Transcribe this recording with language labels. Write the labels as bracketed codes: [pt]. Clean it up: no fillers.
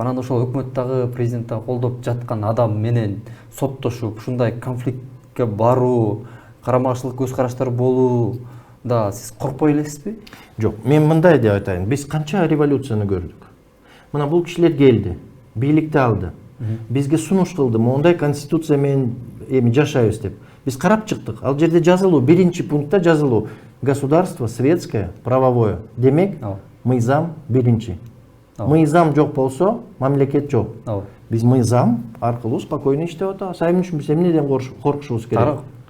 [ky] Анан ошол өкмөт дагы, президент дагы колдоп жаткан адам менен соттошуп, ушундай конфликтке баруу, карама-каршылык көз караштар болуу да сиз коркпой элесизби? Жок, мен мындай деп айтайын. Биз канча революцияны көрдүк. Мына бул кишилер келди, бийликти алды. Бизге сунуш кылды, мондай конституция менен эми жашайбыз деп. Биз карап чыктык. Ал жерде жазылуу, биринчи пунктта жазылуу. [ru] Государство светское, правовое. [ky] Демек, мыйзам биринчи. Мыйзам жок болсо, мамлекет жок. Биз мыйзам аркылуу спокойно иштеп атабыз. Айым үчүн биз эмнеден коркушубуз керек?